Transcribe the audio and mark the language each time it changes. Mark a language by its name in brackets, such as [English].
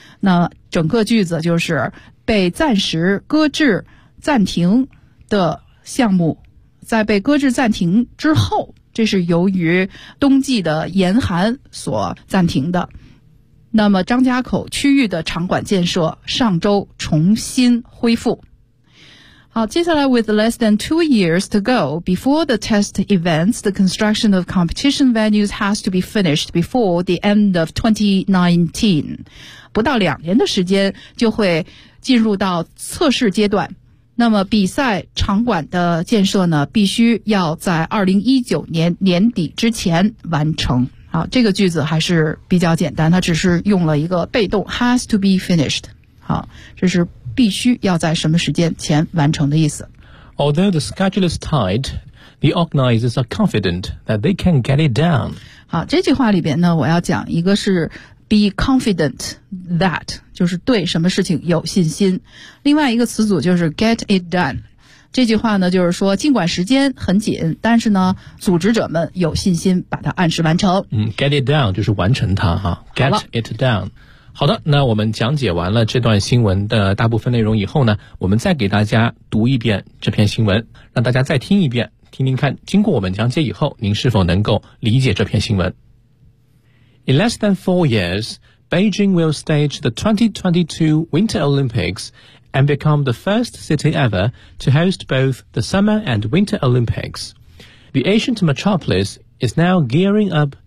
[Chinese] 那整个句子就是被暂时搁置暂停的项目在被搁置暂停之后，这是由于冬季的严寒所暂停的。那么张家口区域的场馆建设上周重新恢复。好，接下来 [English] with less than 2 years to go before the test events, the construction of competition venues has to be finished before the end of 2019. [Chinese] 不到两年的时间就会进入到测试阶段。那么比赛场馆的建设呢必须要在2019年年底之前完成。好，这个句子还是比较简单，它只是用了一个被动 [English] has to be finished。 [Chinese] 好，这是必须要在什么时间前完成的意思。 [English] Although the schedule is tight, the organizers are confident that they can get it done. [Chinese] 好，这句话里边呢，我要讲一个是 [English] be confident that， [Chinese] 就是对什么事情有信心。另外一个词组就是 [English] get it done。 [Chinese] 这句话呢，就是说尽管时间很紧，但是呢，组织者们有信心把它按时完成。 [English] Get it done [Chinese] 就是完成它哈。 [English] Get it done。 [Chinese] 好的，那我们讲解完了这段新闻的大部分内容以后呢，我们再给大家读一遍这篇新闻，让大家再听一遍，听听看经过我们讲解以后，您是否能够理解这篇新闻。 [English] In less than 4 years, Beijing will stage the 2022 Winter Olympics and become the first city ever to host both the Summer and Winter Olympics. The ancient metropolis is now gearing up